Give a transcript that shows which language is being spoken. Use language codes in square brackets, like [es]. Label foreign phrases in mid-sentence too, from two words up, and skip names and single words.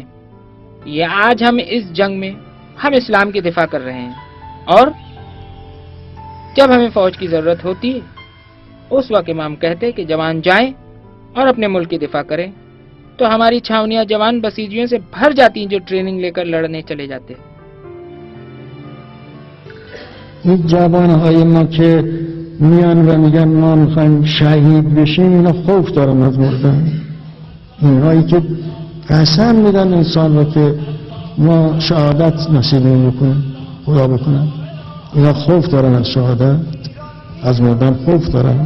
[ur] یہ آج ہم اس جنگ میں ہم اسلام کی دفاع کر رہے ہیں، اور جب ہمیں فوج کی ضرورت ہوتی ہے اس وقت امام کہتے کہ جوان جائیں اور اپنے ملک کی دفاع کریں، تو ہماری چھاونیاں جوان بسیجیوں سے بھر جاتی ہیں جو ٹریننگ لے کر لڑنے چلے جاتے ہیں۔ [fa] این جوانهای ما که میان و میگن ما میخوایم شهید بشیم، اینا خوف دارن از مردن. اینهایی که قسم میدن انسان رو که ما شهادت نصیبیم بکنیم، خدا بکنم، اینا خوف دارن از شهادت، از مردن خوف دارن.